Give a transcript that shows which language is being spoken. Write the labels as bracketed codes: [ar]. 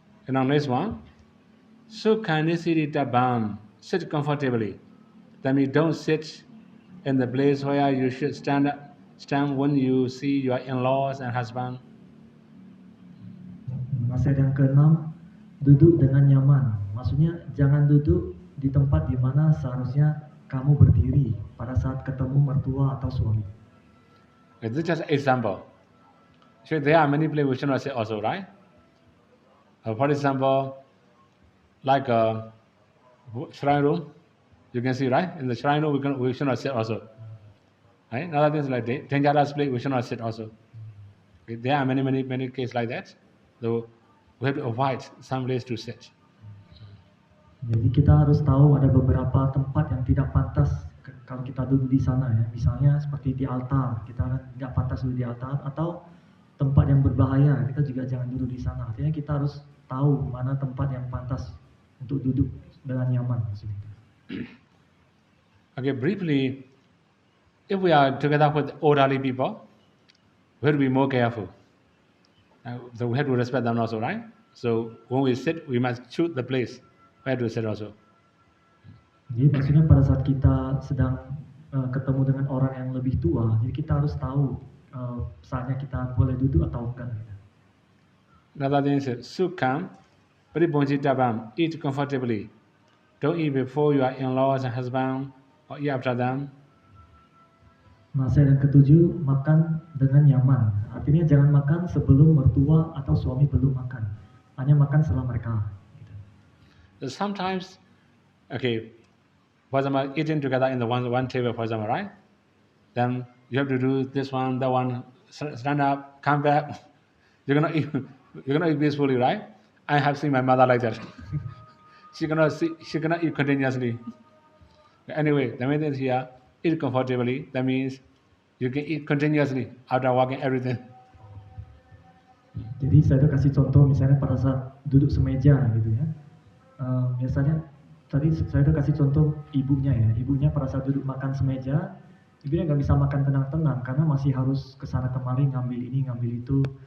[en] And now next one, [pi] Sukhanisiri Tabam, [en] sit comfortably. That means don't sit in the place where you should stand when you see your in-laws and husband. [id] Nasihat yang keenam, duduk dengan nyaman. Maksudnya jangan duduk di tempat di mana seharusnya kamu berdiri pada saat ketemu mertua atau suami. [en] Okay, this is just an example. So there are many places we should not sit also, right? For example, like a shrine room, you can see, right? In the shrine room, we should not sit also. Right? Another things like dangerous place, we should not sit also. Okay, there are many cases like that. So we have to avoid some place to sit. [id] Jadi kita harus tahu ada beberapa tempat yang tidak pantas kalau kita duduk di sana ya. Misalnya seperti di altar, kita tidak pantas duduk di altar, atau tempat yang berbahaya, kita juga jangan duduk di sana. Artinya kita harus tahu mana tempat yang pantas untuk duduk dengan nyaman maksudnya. [en] Okay, briefly, if we are together with elderly people, we have to be more careful. So we have to respect them also, right? So when we sit, we must choose the place where to sit also. [id] Jadi maksudnya pada saat kita sedang ketemu dengan orang yang lebih tua, jadi kita harus tahu saatnya kita boleh duduk atau enggak. [en] Another thing is [pi] Sukham, Paribonji Tabam, [en] eat comfortably. Don't eat before your in-laws and husband or eat after them. [id] Nasihat yang ketujuh, makan dengan nyaman. Artinya jangan makan sebelum mertua atau suami belum makan. Hanya makan setelah mereka. [en] Sometimes, okay, for example, eating together in the one table, for example, right? Then you have to do this one, that one, stand up, come back. You're gonna eat peacefully, right? I have seen my mother like that. she cannot eat continuously. Anyway, the main thing is here, eat comfortably. That means you can eat continuously after walking everything. [id] Jadi saya kasih contoh misalnya pada saat duduk semeja gitu ya. Biasanya Tadi saya udah kasih contoh ibunya ya. Ibunya pada saat duduk makan semeja, ibunya nggak bisa makan tenang-tenang karena masih harus kesana kemari ngambil ini ngambil itu.